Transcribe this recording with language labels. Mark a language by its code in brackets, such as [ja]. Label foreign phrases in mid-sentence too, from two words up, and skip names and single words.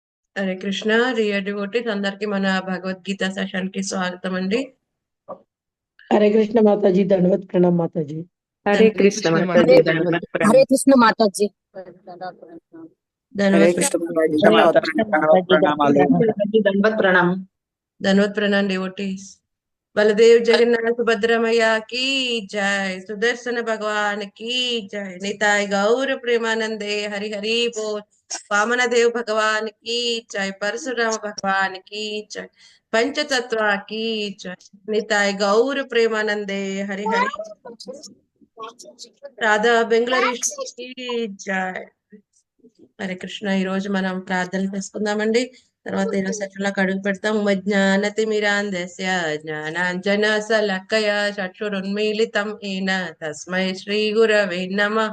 [te] హరే కృష్ణ. [en] Dear devotees [te] అందరికి మన భగవద్గీత సెషన్ కి స్వాగతం అండి. [hi] हरे कृष्ण माता जी, दंडवत प्रणाम माता जी। हरे कृष्ण माता जी, दंडवत प्रणाम। हरे कृष्ण माता जी। हरे ధన్వత్ कृष्ण माता जी, हरे दंडवत कृष्ण प्रणाम, माता जी, [te] प्रणामालु। [hi] दंडवत प्रणाम। [te] ధన్వత్ ప్రణాం డివోటీస్. [hi] బలదేవ్ జగన్నాథ్ సుభద్రమయ్య की जय, सुदर्शन भगवान की जय, निताय गौर प्रेमानंदे हरि हरि बोल। वामन देव भगवान की जय, परशुराम भगवान की जय, पंचतत्व की जय, निताय गौर प्रेमानंदे हरि हरि। [te] రాధా బెంగళూరు జై. హరే కృష్ణ. ఈ రోజు మనం ప్రార్థన చేసుకుందామండి. తర్వాత ఈరోజు సెషన్ లోకి అడుగు పెడతాం. [sa] మజ్ఞానతిమిరాంధస్య జ్ఞానాంజన శలాకయ చక్షురున్మీలితం ఏన తస్మై శ్రీ గురవే నమః.